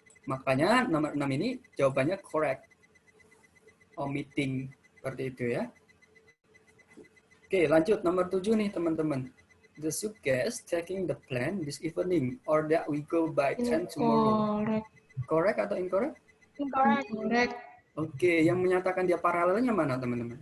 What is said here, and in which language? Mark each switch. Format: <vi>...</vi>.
<id>Makanya nomor 6 ini jawabannya correct. Omitting seperti itu ya. Oke, lanjut nomor 7 nih teman-teman.</id> <en>The suggest taking the plane this evening or that we go by train tomorrow. Incorrect.</en> <id>Correct atau incorrect?</id> <en>Incorrect.</en> <id>Oke, yang menyatakan dia paralelnya mana teman-teman?</id>